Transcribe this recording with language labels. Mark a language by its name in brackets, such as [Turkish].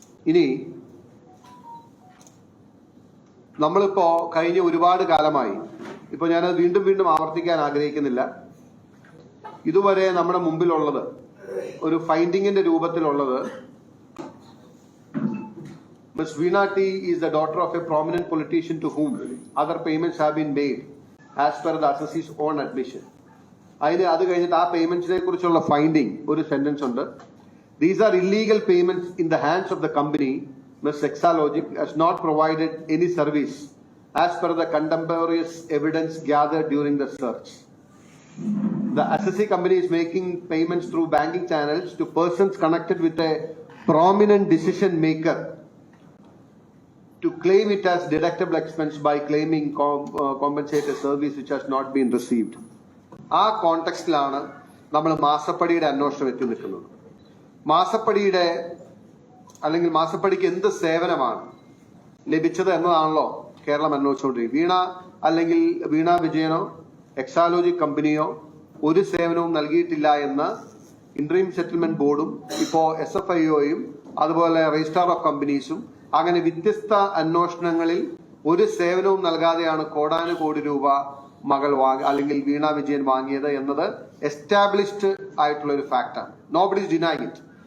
[Malayalam] ഇനി നമ്മളിപ്പോ കഴിഞ്ഞ ഒരുപാട് കാലമായി, ഇപ്പൊ ഞാനത് വീണ്ടും വീണ്ടും ആവർത്തിക്കാൻ ആഗ്രഹിക്കുന്നില്ല, ഇതുവരെ നമ്മുടെ മുമ്പിലുള്ളത് ഒരു ഫൈൻഡിങ്ങിന്റെ രൂപത്തിലുള്ളത് Ms. [English] Veena T is the daughter of a prominent politician to whom other payments have been made as per the assessee's own admission. [Malayalam] അത് കഴിഞ്ഞിട്ട് ആ പേയ്മെന്റ്സിനെ കുറിച്ചുള്ള ഫൈൻഡിങ് ഒരു സെന്റൻസ് ഉണ്ട്. [English] These are illegal payments in the hands of the company. Ms. Exalogic has not provided any service as per the contemporaneous evidence gathered during the search. The assessee company is making payments through banking channels to persons connected with a prominent decision maker to claim it as deductible expense by claiming compensate a service which has not been received. [Malayalam] ആ കോണ്ടെക്സ്റ്റിലാണ് നമ്മൾ മാസപ്പടിയുടെ അന്വേഷണം എത്തി നിൽക്കുന്നത്. മാസപ്പടിയുടെ അല്ലെങ്കിൽ മാസപ്പടിക്ക് എന്ത് സേവനമാണ് ലഭിച്ചത് എന്നതാണല്ലോ കേരളം അന്വേഷിച്ചുകൊണ്ടിരിക്കുന്നത്. അല്ലെങ്കിൽ വീണ വിജയനോ എക്സാലോജി കമ്പനിയോ ഒരു സേവനവും നൽകിയിട്ടില്ല എന്ന് ഇന്ററീം സെറ്റിൽമെന്റ് ബോർഡും ഇപ്പോ SFIOയും അതുപോലെ രജിസ്ട്രാർ ഓഫ് കമ്പനീസും അങ്ങനെ വ്യത്യസ്ത അന്വേഷണങ്ങളിൽ ഒരു സേവനവും നൽകാതെയാണ് കോടാനുകോടി രൂപ മകൾ അല്ലെങ്കിൽ വീണ വിജയൻ വാങ്ങിയത് എന്നത് എസ്റ്റാബ്ലിഷ്ഡ് ആയിട്ടുള്ള ഒരു ഫാക്ടാണ്. [English] Nobody is denying it.